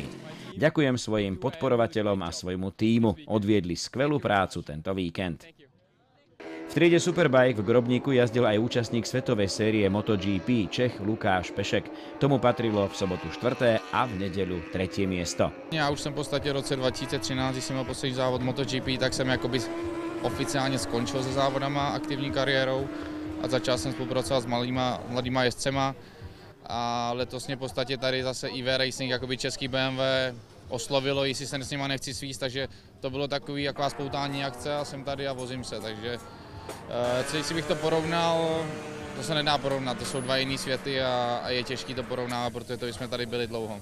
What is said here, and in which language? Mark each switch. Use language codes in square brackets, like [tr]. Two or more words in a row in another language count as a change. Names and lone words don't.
[sk] Ďakujem svojim podporovateľom a svojmu tímu, odviedli skvelú prácu tento víkend. V triede Superbike v Grobníku jazdil aj účastník svetovej série MotoGP Čech Lukáš Pešek. Tomu patrilo v sobotu 4. a v nedeľu 3. miesto. [cs] Já už jsem v podstatě v roce 2013, když jsem měl poslední závod MotoGP, tak jsem jakoby oficiálně skončil se závodama, aktivní kariérou a začal jsem spolupracovat s mladýma jezdcema. A letos mě v podstatě tady zase IV Racing, jakoby český BMW, oslovilo, jestli se s nima nechci svíst, takže to bylo takový jaková spoutání akce a jsem tady a vozím se, takže jestli bych to porovnal, to se nedá porovnat, to jsou dva jiný světy a je těžký to porovnávat, protože to jsme tady byli dlouho.